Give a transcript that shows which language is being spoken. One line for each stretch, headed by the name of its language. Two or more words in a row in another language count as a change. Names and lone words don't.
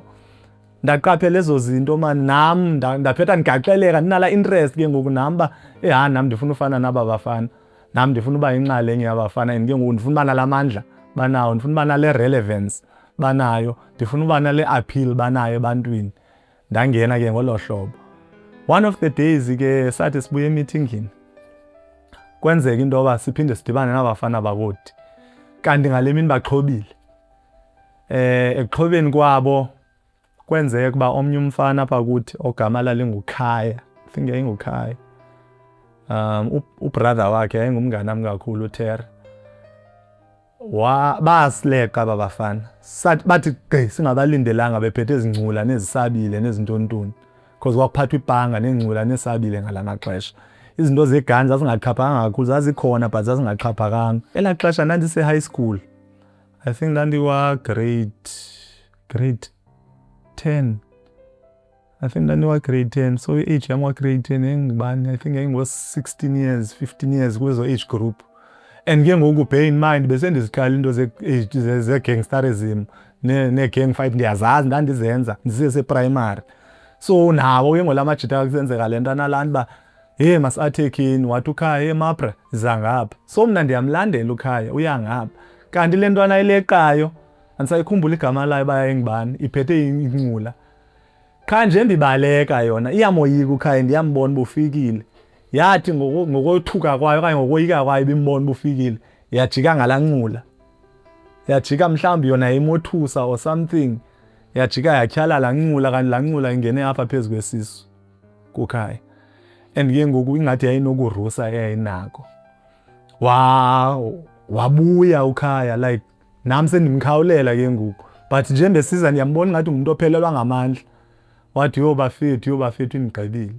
Xhosa: Ndaqaphela ezo zinto mani, nam ndaphetha ndigaxeleka, ndinala interest ke ngoku nam uba nam ndifuna ufana naba bafana. Nam ndifuna uba yinxalenye yabafana and ke ngoku ndifuna uba nala mandla banawo, ndifuna uba nale relevance banayo, ndifuna uba nale appeal banayo ebantwini. Ndangena ke ngolo hlobo.
English: One of the days
Xhosa: ke sathi sibuye emeetingini, kwenzeka into yoba siphinde sidibane nabafana bakoodi. Kanti ngale mini baxhobile. Ekuxhobeni kwabo kwenzeka uba omnye umfana apha kuthi ogama lalinguKhaya,
English: I think
Xhosa: yayinguKhaya. Ubrother wakhe yayingumnganam kakhulu uTerra. Basileqa aba bafana. Bathi gqi singabalindelanga bephethe ezingcula nezisabile nezintontoni. Because kwakuphathwa ibhanga nengcula nesabile ngala maxesha. Izinto zegani zazingaxhaphakanga kakhulu, zazikhona but zazingaxhaphakanga. Elaa xesha ndandise-
English: high school. I think
Xhosa: ndandiwa grade 10.
English: I think
Xhosa: ndandiwa grade 10. So i-age yam wa-grade 10 yayingubani?
English: I think
Xhosa: yayingo-16 years, 15 years kwezo
English: age group.
Xhosa: And ke ngoku
English: bear in mind
Xhosa: besendiziqala into ze-gangsterism ne-
English: gang fight
Xhosa: ndiyazazi ndandizenza ndisese-primary. So nawo ke ngola majita kusenzeka le nto analani uba masi-athekeni, wathi uKhaya mapra ziza ngapha. So mna ndiyamlandela uKhaya, uya ngapha. Kanti le ntwana ayileqayo, andisayikhumbula igama layo uba yayingubani, iphethe incula. Kha nje ndibaleka yona, iyamoyika uKhaya, ndiyambona uba ufikile. Yathi ngokothuka kwayo okanye ngokoyika kwayo ibimbona uba ufikile, yajika ngalaa ncula. Yajika mhlawumbi yona yayimothusa
English: or something.
Xhosa: Yajika yatyhala laa ncula, kanti laa ncula ingene apha phezu kwesisu kuKhaya. And ke ngoku ingathi yayinokurusa eyayinako. Wabuya uKhaya, like nam sendimkhawulela ke ngoku. But nje besiza ndiyambona ngathi ngumuntu ophelelwa ngamandla. Wathi bafethu indigqibile.